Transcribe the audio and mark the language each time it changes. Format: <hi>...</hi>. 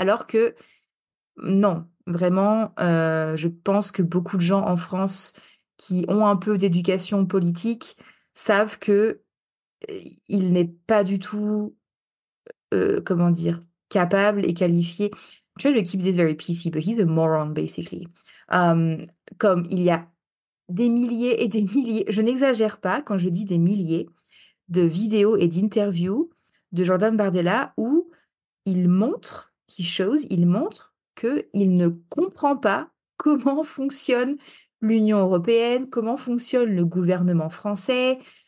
<fr>Alors que non, vraiment, je pense que beaucoup de gens en France qui ont un peu d'éducation politique savent que il n'est pas du tout, comment dire, capable et qualifié.</fr> <en>I'm trying to keep this very PC, but he's a moron, basically.</en> <fr>Comme il y a des milliers et des milliers, je n'exagère pas quand je dis des milliers de vidéos et d'interviews de Jordan Bardella où il montre qu'il ne comprend pas comment fonctionne l'Union européenne, comment fonctionne le gouvernement français.</fr>